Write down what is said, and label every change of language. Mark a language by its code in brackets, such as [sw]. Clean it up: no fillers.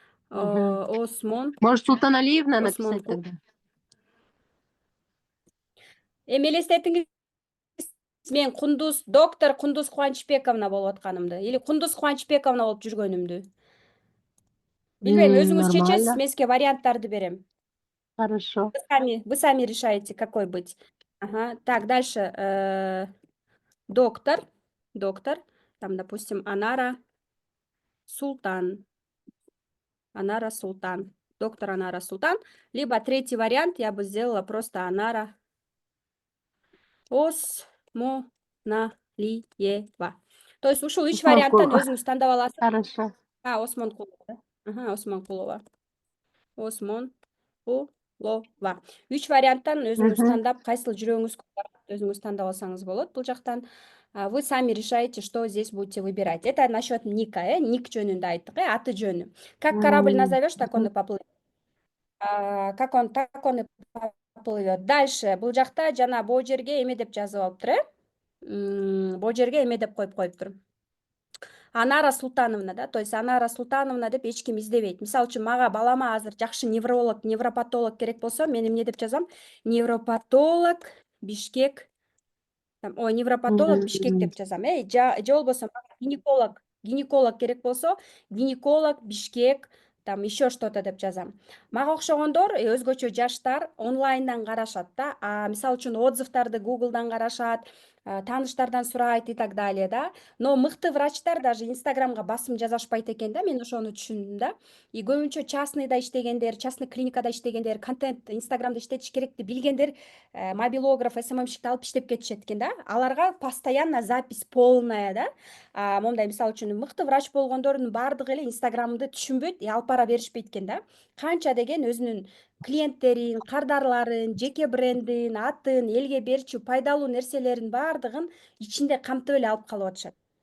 [ru] Может, Султаналиевна написать [ky] Осмонкул. [ru] тогда? [ky] Элестетиңиз, мен доктор Кундуз Кубанычбековна болуп атканымды или Кундуз Кубанычбековна болуп жүргөнүмдү. Билбейм, өзүңүз чечесиз, [ru] Нормально. [ky] мен сизге варианттарды берем. [ru] Хорошо. Вы сами решаете, какой быть. Ага. Так, дальше. Доктор. Там, допустим, Анара Султан. Доктор Анара Султан. Либо третий вариант я бы сделала просто Анара Осмоналиева. [ky] То есть ушул 3 варианттан өзүңүз тандап аласыз. [ru] Хорошо. [ky] Осмонкулова. Осмонкулова. 3 варианттан өзүңүз тандап, кайсыл жүрөгүңүз өзүңүз тандап алсаңыз болот бул жактан. [ru] Вы сами решаете, что здесь будете выбирать. Это насчет ника, [ky] ник жөнүндө айттык, аты жөнү. [ru] Как корабль назовешь, так он и поплывет. Так он и поплывет. [ky] Дальше бул жакта жана бул жерге эме деп жазып алыптыр, бул жерге эме деп коюптур. Анара Султановна, да, то есть Анара Султановна деп эч ким издебейт. Мисалы үчүн мага балама азыр жакшы невролог, невропатолог керек болсо, мен эмне деп жазам? Невропатолог Бишкек. Невропатолог Бишкек деп жазам. Же болбосо гинеколог керек болсо, гинеколог Бишкек, [ru] там еще что-то [ky] деп жазам. Мага окшогондор, өзгөчө жаштар онлайндан карашат да. Мисалы үчүн отзывдарды Google'дан карашат, тааныштардан сурайт [ru] и так далее, [ky] да. Но мыкты врачтар даже Инстаграмга басым жазышпайт экен да, мен ошону түшүндүм да. И көбүнчө частныйда иштегендер, частный клиникада иштегендер, контент Инстаграмда иштетиш керекти билгендер, мобилограф, СММщикти алып иштеп кетишет экен да. Аларга постоянно запись полная, да. Момундай мисалы үчүн мыкты врач болгондордун баардыгы эле Инстаграмды түшүнбөйт, алып бара беришпейт экен да. Канча деген өзүнүн клиенттерин, кардарларын, жеке брендин, атын, элге берчү пайдалуу нерселерин баардыгын ичинде камтып эле алып калып атышат.